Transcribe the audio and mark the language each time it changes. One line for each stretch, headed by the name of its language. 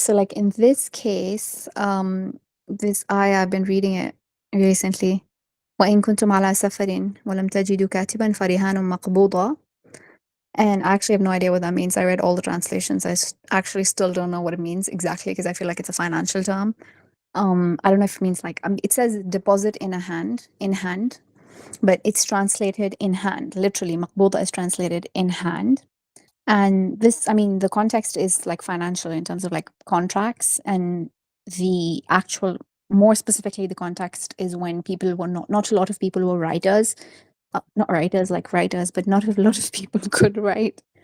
English: So like in this case, this I've been reading it recently.
Arabic: وإن كنتم على سفر ولم تجدوا كاتبا فرهان مقبوضة.
English: And I actually have no idea what that means. I read all the translations. Actually still don't know what it means exactly because I feel like it's a financial term. I don't know if it means like it says deposit in hand, but it's translated in hand. Literally, maqbuda is translated in hand. And this, I mean, the context is like financial in terms of like contracts, and the actual, more specifically, the context is when people were not a lot of people were writers, not writers like writers, but not a lot of people could write.